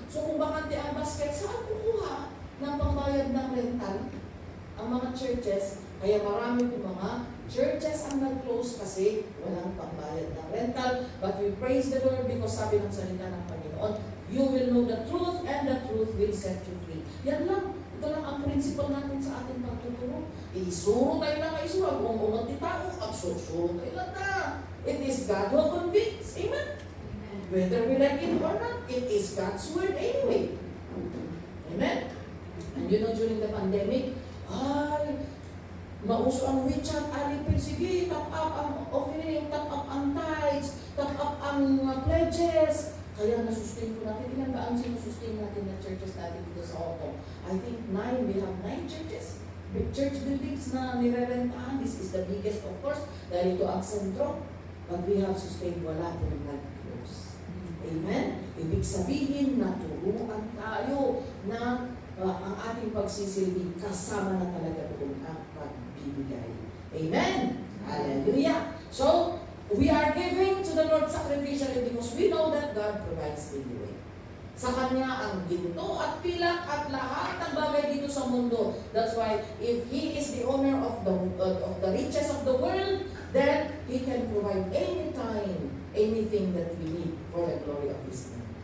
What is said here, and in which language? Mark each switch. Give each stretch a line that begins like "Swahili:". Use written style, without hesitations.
Filipino: So kung bakante ang basket, saan kukuha ng pambayad ng rental? Ang mga churches, kaya marami po mga churches ang nag-close kasi walang pambayad ng rental.
English: But we praise the Lord because
Filipino: sabi ng salita ng Panginoon,
English: you will know the truth and the truth will set you free.
Filipino: Yan lang. Ito lang ang principle natin sa ating pagtuturo. Isuro tayo na kaisuro. Kung umunti tao, absuro tayo lang na.
English: It is God who convicts. Amen? Whether we like it or not, it is God's word anyway. Amen? And you know, during the pandemic,
Filipino: Mauso ang WeChat, alipin, sige, top up ang offering, top up ang tithes, top up ang pledges. Kaya nasustain ko natin. Ilan ba ang sinusustain natin na churches natin dito sa Hong
English: I think 9, we have 9 churches. Big church buildings
Filipino: na nirerentahan.
English: This is the biggest, of course,
Filipino: dahil ito ang sentro.
English: But we have sustained,
Filipino: wala po nag-close.
English: Amen?
Filipino: Ibig sabihin na turuan tayo na ang ating pagsisilbi kasama na talaga doon ang pagbibigay. Amen? Hallelujah!
English: So, we are giving to the Lord sacrificially because we know that God provides the way.
Filipino: Sa Kanya ang ginto at pilak at lahat ng bagay dito sa mundo.
English: That's why if He is the owner of the riches of the world, then He can provide anytime, anything that we need for the glory of His name.